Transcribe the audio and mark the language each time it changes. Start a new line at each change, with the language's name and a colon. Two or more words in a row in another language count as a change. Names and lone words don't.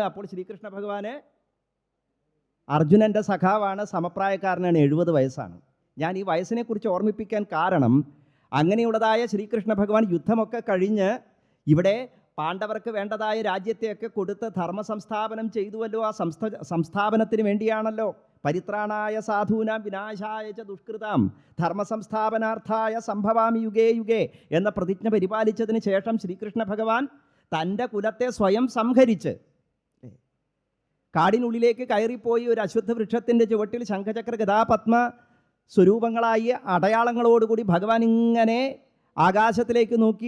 Malayalam: അപ്പോൾ ശ്രീകൃഷ്ണ ഭഗവാന് അർജുനൻ്റെ സഖാവാണ്, സമപ്രായക്കാരനാണ്, 70 വയസ്സാണ്. ഞാൻ ഈ വയസ്സിനെക്കുറിച്ച് ഓർമ്മിപ്പിക്കാൻ കാരണം അങ്ങനെയുള്ളതായ ശ്രീകൃഷ്ണ ഭഗവാൻ യുദ്ധമൊക്കെ കഴിഞ്ഞ് ഇവിടെ പാണ്ഡവർക്ക് വേണ്ടതായ രാജ്യത്തെയൊക്കെ കൊടുത്ത് ധർമ്മ സംസ്ഥാപനം ചെയ്തുവല്ലോ. ആ സംസ്ഥാപനത്തിന് വേണ്ടിയാണല്ലോ
Sanskrit: പരിത്രാണായ സാധൂനാം വിനാശായ ച ദുഷ്കൃതാം ധർമ്മ സംസ്ഥാപനാർത്ഥായ സംഭവാമി യുഗേ യുഗേ
Malayalam: എന്ന പ്രതിജ്ഞ പരിപാലിച്ചതിന് ശേഷം ശ്രീകൃഷ്ണ ഭഗവാൻ തൻ്റെ കുലത്തെ സ്വയം സംഹരിച്ച് കാടിനുള്ളിലേക്ക് കയറിപ്പോയി ഒരു അശ്വത്ഥ വൃക്ഷത്തിൻ്റെ ചുവട്ടിൽ ശംഖചക്ര ഗദാപത്മ സ്വരൂപങ്ങളായി അടയാളങ്ങളോടുകൂടി ഭഗവാൻ ഇങ്ങനെ ആകാശത്തിലേക്ക് നോക്കി.